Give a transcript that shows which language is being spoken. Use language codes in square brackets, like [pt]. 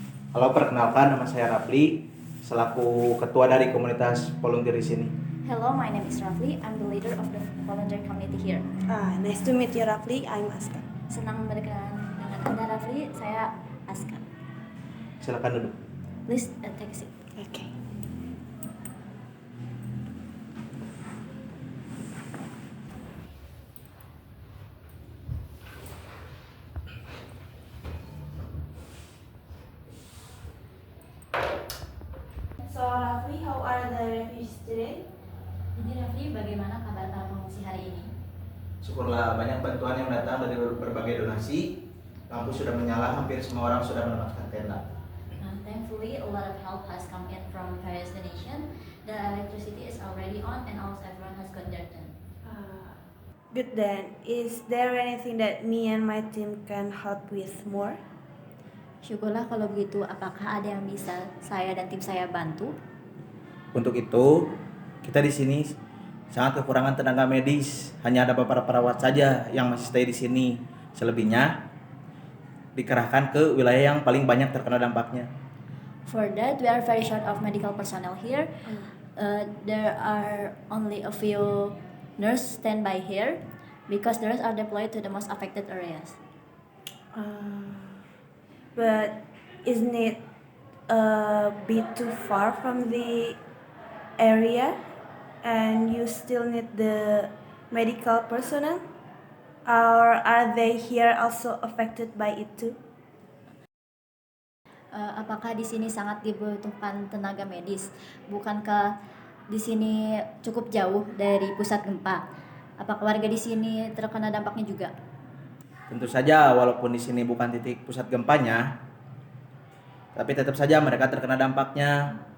[id] Halo, perkenalkan, nama saya Rafli, selaku ketua dari komunitas volunteer di sini. [en] Hello, my name is Rafli. I'm the leader of the volunteer community here. Nice to meet you, Rafli. I'm Aska. [id] Senang berkenalan dengan Anda, Rafli. Saya Aska. Silakan duduk. [en] Please take a seat. Okay. So Rafli, how are the refugees today? [id] Jadi Rafli, bagaimana kabar para pengungsi hari ini? Syukurlah banyak bantuan yang datang dari berbagai donasi. Lampu sudah menyala, hampir semua orang sudah menempatkan tenda. [en] Thankfully, a lot of help has come in from various donations. The electricity is already on and almost everyone has got their tent. Good then. Is there anything that me and my team can help with more? [id] Syukurlah kalau begitu. Apakah ada yang bisa saya dan tim saya bantu? Untuk itu, kita di sini sangat kekurangan tenaga medis. Hanya ada beberapa perawat saja yang masih stay di sini. Selebihnya dikerahkan ke wilayah yang paling banyak terkena dampaknya. [en] For that, we are very short of medical personnel here. There are only a few nurses standby here because the rest are deployed to the most affected areas. But isn't it a bit too far from the area and you still need the medical personnel? Or are they here also affected by it too? [id] Apakah di sini sangat dibutuhkan tenaga medis? Bukankah di sini cukup jauh dari pusat gempa? Apakah warga di sini terkena dampaknya juga? Tentu saja walaupun di sini bukan titik pusat gempanya, tapi tetap saja mereka terkena dampaknya.